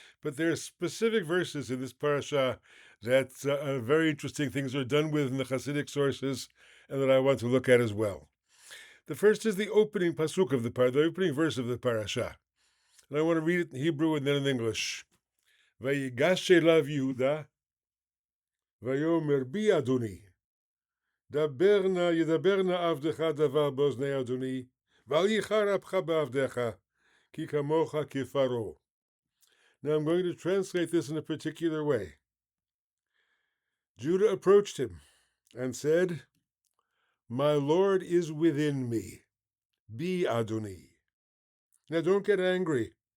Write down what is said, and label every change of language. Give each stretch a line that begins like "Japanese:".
English: But there are specific verses in this Parashat that very interesting things are done with in the Hasidic sources and that I want to look at as well. The first is the opening pasuk of the opening verse of the Parashat. And I want to read it in Hebrew and then in English.
Hebrew: ויגש אליו יהודה, ויאמר בי אדוני, ידבר נא עבדך דבר באוזני אדוני, ואל ייחר אפך בעבדך, כי כמוך כפרעה.
English: Now I'm going to translate this in a particular way. Judah approached him and said, My Lord is within me, be Adoni. Now don't get angry.